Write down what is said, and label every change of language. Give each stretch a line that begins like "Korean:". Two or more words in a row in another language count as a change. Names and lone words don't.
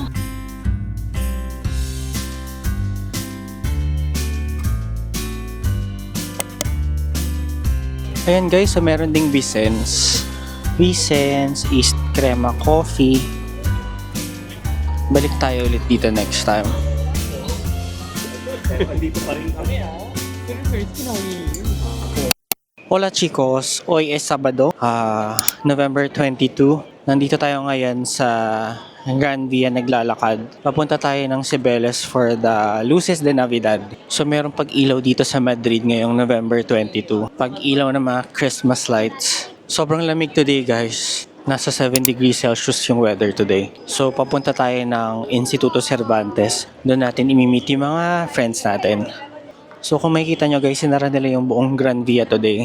Filipino: Ayan guys, so meron ding Vicens. Vicens, East Crema Coffee. Balik tayo ulit dito
English: next time.
Spanish: Hola chicos, hoy es Sabado,
English: November 22.
Filipino: Nandito tayo ngayon sa Grand Via naglalakad. Papunta tayo ng Cibeles
English: for the
Filipino: Luces de Navidad. So merong pag-ilaw dito sa Madrid ngayong November 22. Pag-ilaw ng mga
English: Christmas lights.
Filipino: Sobrang lamig
English: today guys.
Filipino: Nasa 7
English: degrees Celsius
Filipino: yung weather today. So papunta tayo ng Instituto Cervantes. Doon natin imimit yung mga friends natin. So kung makikita nyo guys, sinara nila yung buong Grand Via today.